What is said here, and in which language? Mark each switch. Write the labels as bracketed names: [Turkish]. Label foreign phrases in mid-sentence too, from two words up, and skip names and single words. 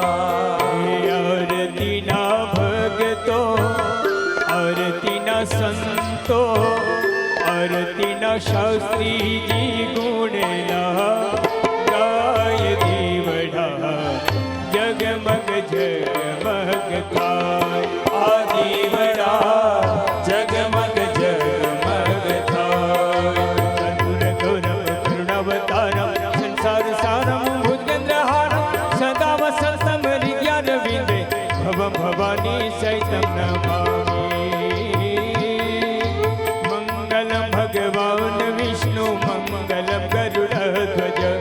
[Gujarati] આરતી ના ભગતો, આરતી ના સંતો, આરતી ના શાસ્ત્રી જી ગુણલા ગાય, દી બડા જગમગ જગમગ થાય, આદિ બડા જગમગ જગમગ થાય, [Sanskrit] कर्पूर गौरव करुणावतारम संसार सारम भुजगेन्द्रहारम सदा वसंतम हृदयार विंदे भवम भवानी सहितं नमामि, मंगलम भगवान विष्णु मंगलम गरुड़ध्वज